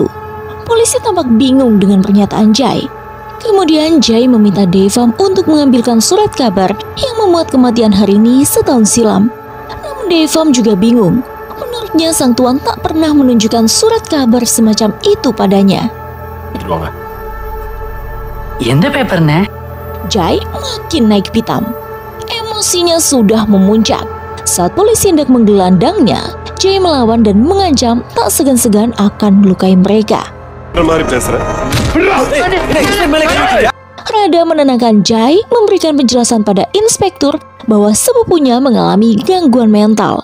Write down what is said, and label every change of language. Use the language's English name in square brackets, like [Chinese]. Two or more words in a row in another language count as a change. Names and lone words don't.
[Indonesian] Polisi tampak bingung dengan pernyataan Jai. Kemudian Jai meminta Devam untuk mengambilkan surat kabar yang memuat kematian Harini setahun silam. Namun Devam juga bingung. Menurutnya sang tuan tak pernah menunjukkan surat kabar semacam itu padanya. [Tamil] எந்த பேப்பர்னே? [Indonesian] Jai makin naik pitam. Emosinya sudah memuncak. Saat polisi hendak menggelandangnya, Jai melawan dan mengancam tak segan-segan akan melukai mereka. Rada menenangkan Jai, memberikan penjelasan pada inspektur bahwa sepupunya mengalami gangguan mental.